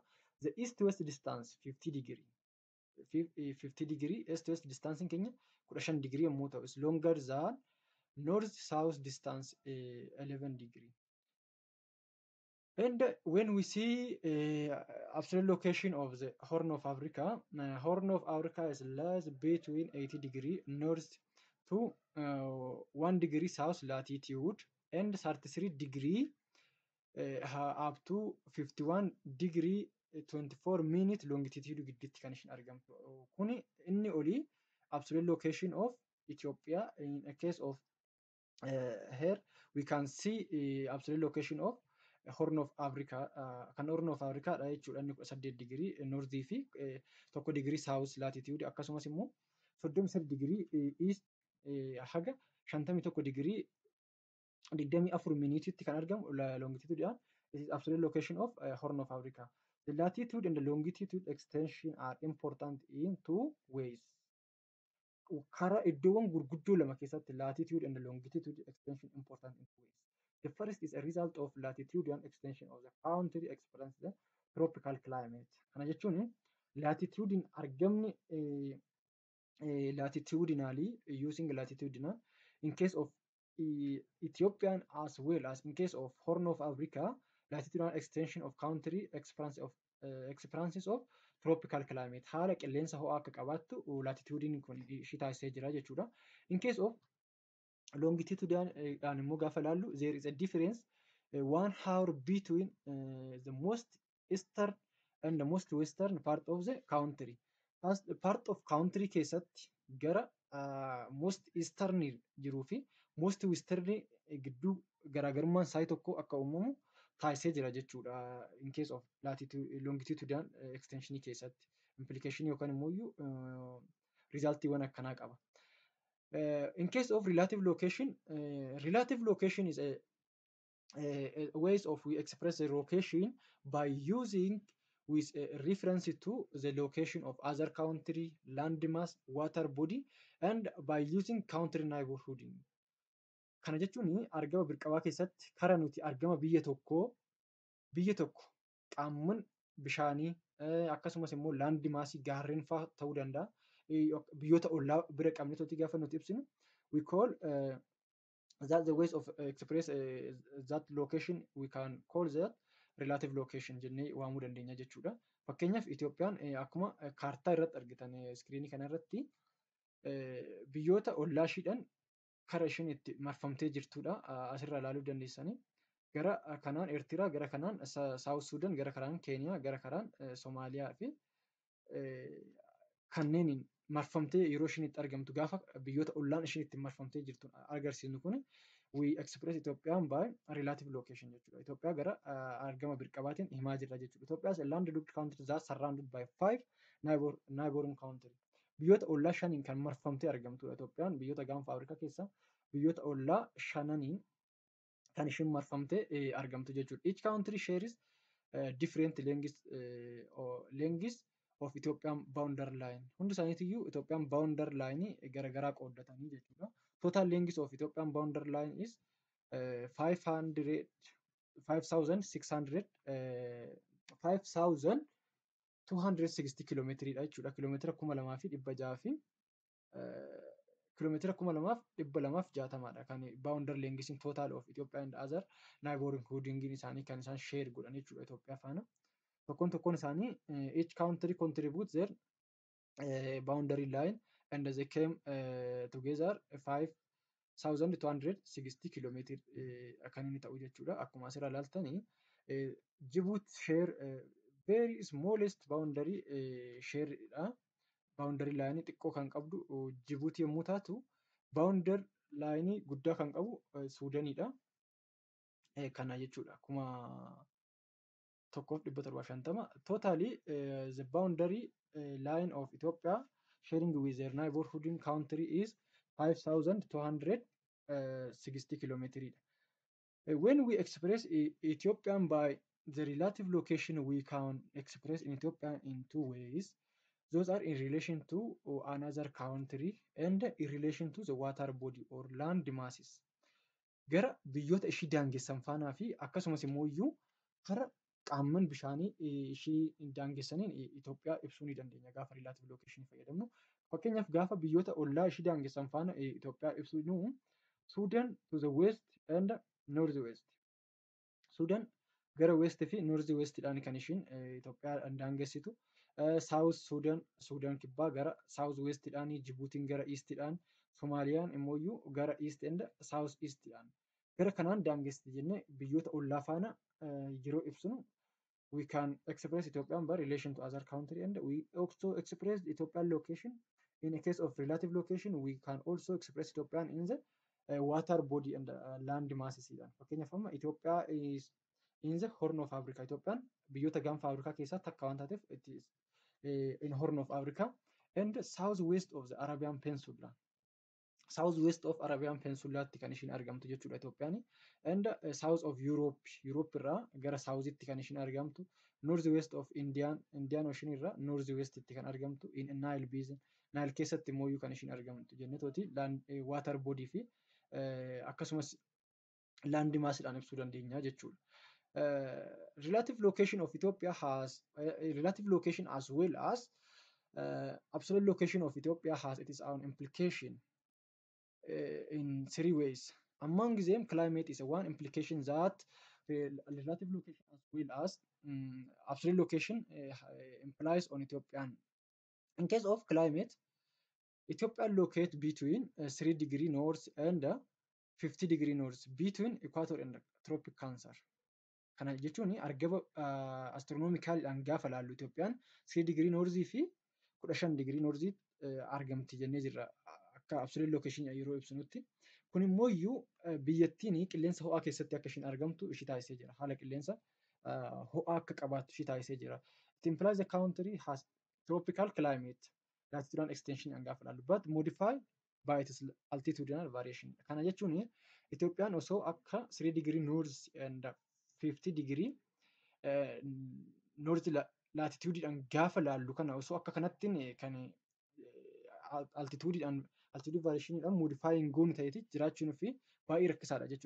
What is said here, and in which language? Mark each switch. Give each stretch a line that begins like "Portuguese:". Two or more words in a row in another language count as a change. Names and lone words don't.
English: The east west distance 50 degree 50 degree east west distance keenya 15 degree
Oromo: yommuu ta'u
English: is longer than north south distance 11 degree. And when we see absolute location of the Horn of Africa, Horn of Africa is lies between 80 degree north to 1 degree south latitude and 33 degree up to 51 degree 24 minute longitude
Oromo: gidduutti kan ishin argamtu. Kuni inni olii
English: absolute location of Ethiopia. In a case of here we can see absolute location of Horn of Africa.
Oromo: Kan Horn of Africa dha jechuudha. Inni 18 degree northii fi 1
English: degree south latitude
Oromo: akkasumas immoo 33
English: degree east
Oromo: haga 51 degree 24 minutiitti kan argamu longitude.
English: This is absolute location of Horn of Africa. The latitude and the longitude extension are important in two ways.
Oromo: Karaa iddoowwan gurguddoo lama keessatti
English: latitude and the longitude extension important in two ways. The first is a result of latitude and extension of the country experience the tropical climate.
Oromo: Kana jechuun
English: latitude argamni latitudinally using latitudinal in case of Ethiopian as well as in case of Horn of Africa, latitudinal extension of country experiences of tropical climate.
Oromo: Haala qilleensa ho'aa akka qabaattu latitudiin kun ishii taasisee jira jechuudha.
English: In case of longitudinal
Oromo: immoo gaafa ilaallu
English: there is a difference 1 hour between the most eastern and the most western part of the country. As part of country
Oromo: keessatti gara
English: most eastern
Oromo: jiruu fi
English: most western
Oromo: gidduu garaagarummaan isaa tokko akka uumamu taasisee jira jechuudha.
English: In case of latitude longitudinal extension
Oromo: keessatti implication yookaan immoo resultiiwwan akkanaa qaba.
English: In case of relative location is a ways of we express the location by using with a reference to the location of other country, landmass, water body, and by using country neighborhood.
Oromo: Kana jechuun argama birqabaa keessatti kara nuti argama biyya tokko qaamman bishaanii akkasumas immoo landmassii gaarreen fa'aa ta'uu danda'a. Biyyoota ollaa bira qabnee tooti gaafa nuti ibsinu
English: we call that the ways of express that location we can call that relative location
Oromo: jennee waamuu dandeenya jechuudha. Fakkeenyaaf Itoophiyaan akkuma kaartaa irratti argitan iskiriinii kana irratti biyyoota ollaa ishiidhaan kara ishiin itti marfamtee jirtudha. Asirraa ilaaluu dandeessanii. Gara kanaan Eertiraa, gara kanaan Saawus Suudaan, gara kanaan Keeniyaa, gara kanaan Somaaliyaa fi kanneen marfamtee yeroo ishiin itti argamtu gaafa biyyoota ollaan ishiin itti marfamtee jirtu agarsiisnu kun
English: we express Itoophiyaan by relative location
Oromo: jechuudha. Itoophiyaa gara argama birqabaatiin himaa jirra jechuudha.
English: Itoophiyaa is a landlocked country that surrounded by 5 neighboring country.
Oromo: Biyyoota ollaa shaniin kan marfamtee argamtudha. Itoophiyaan biyyoota gaanfa Afrikaa keessaa biyyoota ollaa shananiin kan ishiin marfamtee argamtu jechuudha.
English: Each country shares different lengths of Ethiopian boundary line.
Oromo: Hundi isaaniitiyyuu
English: Ethiopian boundary line
Oromo: garagaraa qooddatanii jechuudha.
English: Total length of Ethiopian boundary line is 5,260
Oromo: kilomeetiridha jechuudha. Kilomeetira 2,600 fi kilomeetira 2,260dha kan
English: boundary length total of Ethiopia and other neighboring
Oromo: isaanii kan isaan share godhan jechuudha Itoophiyaa faana. Tokkoon isaanii
English: each country contributes their boundary line and they came together 5,260 kilometer
Oromo: kan inni ta'u jechuudha. Akkuma asirraa ilaaltanii Djibouti
English: share very smallest boundary
Oromo: share'dha.
English: Boundary line
Oromo: xiqqoo kan qabdu Djibouti yommuu taatu
English: boundary line
Oromo: guddaa kan qabu Suudaanidha. Kana jechuudha.
English: Akkuma 1,750 totally the boundary line of Ethiopia sharing with their neighborhood country is 5,260 60 kilometer. When we express Ethiopian by the relative location, we can express in Ethiopian in two ways. Those are in relation to another country and in relation to the water body or land masses.
Oromo: Gara biyyoota ishii daangessan faanaa fi akkasumas immoo iyyuu kara qaamman bishaanii ishii daangessaniin Itoophiyaa ibsuu ni dandeenya gaafa
English: relative location
Oromo: fayyadamnu. Fakkeenyaaf gaafa biyyoota ollaa ishii daangessan faana Itoophiyaa ibsinu Sudan
English: to the west and north west.
Oromo: Sudan gara west fi north westidhaan kan ishiin Itoophiyaa daangessitu. South Sudan, Sudan kibbaa gara south westidhaan, Jibuutiin gara eastidhaan, Soomaaliyaan immoo iyyuu gara
English: east and south
Oromo: eastidhaan. Gara kanaan daangessiti jennee biyyoota ollaa faana yeroo ibsinu
English: we can express Ethiopian by relation to other country and we also express Ethiopian location. In a case of relative location, we can also express Ethiopian in the water body and land masses.
Oromo: Fakkeenyaaf amma
English: Ethiopia is in the Horn of Africa. Ethiopian
Oromo: biyyoota gaanfa Afrikaa keessaa takka waan taateef
English: it is in Horn of Africa and southwest of the Arabian Peninsula. Southwest of
Oromo: Arabian Peninsulaatti kan ishiin argamtu jechuudha Itoophiyaan.
English: And south of
Oromo: Europe, Europe irraa gara southetti kan ishiin argamtu.
English: Northwest of
Oromo: Indian Ocean irraa northwestitti kan argamtu.
English: In Nile Basin,
Oromo: Nile keessatti immoo kan ishiin argamtu jennetooti
English: water body
Oromo: fi akkasumas land massidhaan ibsuu dandeenya jechuudha.
English: Relative location of Ethiopia has relative location as well as absolute location of Ethiopia has its own implication in three ways. Among them, climate is one implication that relative location as well as absolute location implies on Ethiopian. In case of climate, Ethiopia located between 3 degree north and 50 degree north between equator and tropic cancer.
Oromo: Kana jechuun argaba astronomicalidhaan gaafa laallu Itoophiyaan 3
English: degree north
Oromo: fi 15
English: degree north
Oromo: argamti jennee jirra akka absolute location yeroo ibsinutti. Kun immoo iyyuu biyyattiin qilleensa ho'aa keessatti akka ishiin argamtu ishii taasisee jira. Haala qilleensa ho'aa akka qabaattu ishii taasisee jira.
English: It implies the country has tropical climate, latitudinal extension
Oromo: gaafa laallu,
English: but modified by its altitudinal variation.
Oromo: Kana jechuun Itoophiyaan osoo akka 3
English: degree north and
Oromo: 50 degree north latitudeidhaan gaafa laallu kana osoo akka kanattiin kan altitudeidhaan altitude variationiidhaan modifying goon ta'eeti jiraachuun fi baay'ee rakkisaadha jechuudha.